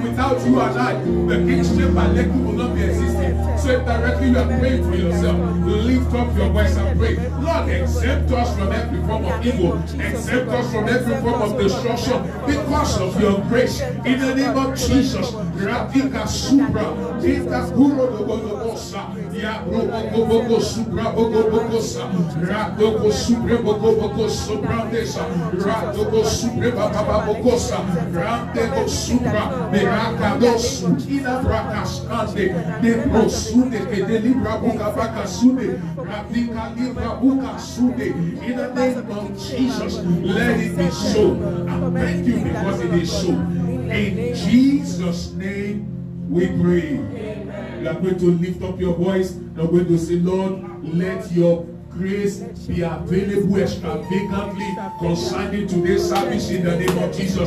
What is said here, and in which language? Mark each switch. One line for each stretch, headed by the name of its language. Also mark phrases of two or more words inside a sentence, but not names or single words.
English: Without you and I, the King's Chamber will not be existing. So directly you are praying for yourself. Lift up your voice and pray. Lord, exempt us from every form of evil. Exempt us from every form of destruction because of your grace. In the name of Jesus. Radika Supra. Dita Kuro Dogodobosa. Yabroko Supra Bogobogosa. Radoko Supra Bogobogo Supra Desa. Radoko Supra Bababogosa. Radeko Supra. Merakados. Ina Brakaskande. Neprosude. Kedelibra Bukabaka Sude. Radika Libra Buka Sude. In the name of Jesus. Let it be so. And thank you because it is so. In Jesus' name we pray. You are going to lift up your voice. You are going to say, Lord, let your grace be available extravagantly concerning today's service in the name of Jesus.